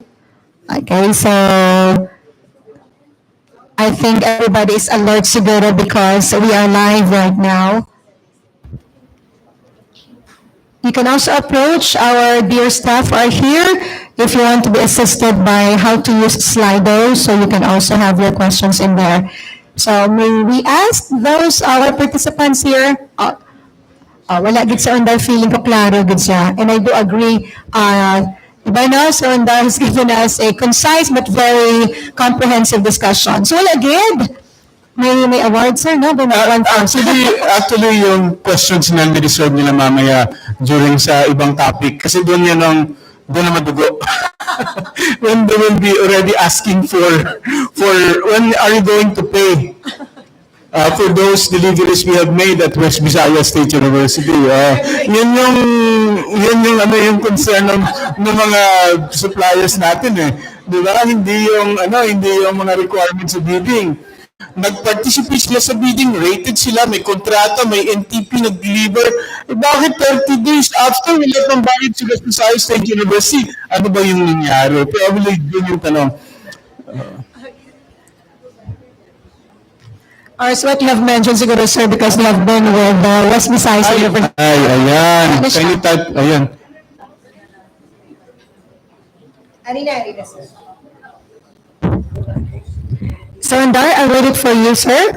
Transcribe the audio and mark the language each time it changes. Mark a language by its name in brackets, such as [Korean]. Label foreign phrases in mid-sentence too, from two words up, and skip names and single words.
[English] Okay, so I think everybody is alert siguro because we are live right now. You can also approach our dear staff who are here if you want to be assisted by how to use Slido, so you can also have your questions in there. So may we ask those our participants here, [Hiligaynon] wala gid sa Undar feeling ko klaro gid siya. [English] And I do agree, [Filipino] diba no, [English] so Undar has given us a concise but very comprehensive discussion. [Hiligaynon] So wala gid. May award, sir, no? [Filipino] Actually, yung questions na reserve nila mamaya during sa ibang topic. Kasi doon doon na madugo. [English] When they will be already asking for when are you going to pay for those deliveries we have made at West Visayas State University. [Filipino] Yun yung concern ng mga suppliers natin eh. Di ba? Hindi yung mga requirements sa bidding. Nag-participate sila sa bidding, rated sila, may kontrata, may NTP, nag-deliver. Bakit 30 days after, wala pang bayad sila sa Visayas State University? Ano ba yung nangyari? Probably yun yung tanong. [English] Or so what you have mentioned siguro, sir, because we have been with West Visayas University. Ayan. Can you type? Ayan. Arina, sir. So, Undar, I'll read it for you, sir.